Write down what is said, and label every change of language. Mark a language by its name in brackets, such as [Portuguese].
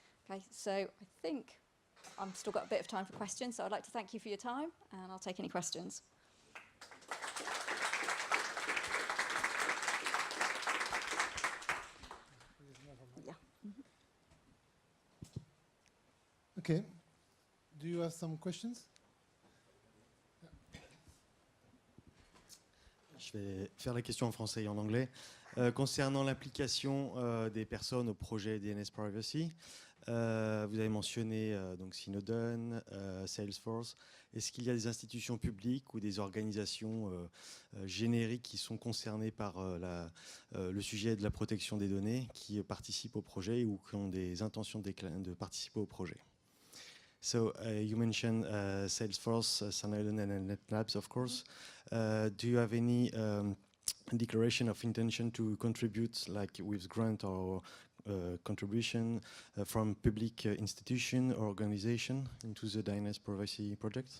[English] Okay, so I think I've still got a bit of time for questions, so I'd like to thank you for your time, and I'll take any questions. Okay. Do you have some questions? [French] Je vais faire la question en français et en anglais. Concernant l'application des personnes au projet DNS Privacy, vous avez mentionné donc Synodon, Salesforce. Est-ce qu'il y a des institutions publiques ou des organisations génériques qui sont concernées par le sujet de la protection des données, qui participent au projet ou qui ont des intentions de participer au projet? [English] So you mentioned Salesforce, Synodon, and NetLabs, of course. Do you have any declaration of intention to contribute, like with grant or contribution from public institution or organization into the DNS privacy project?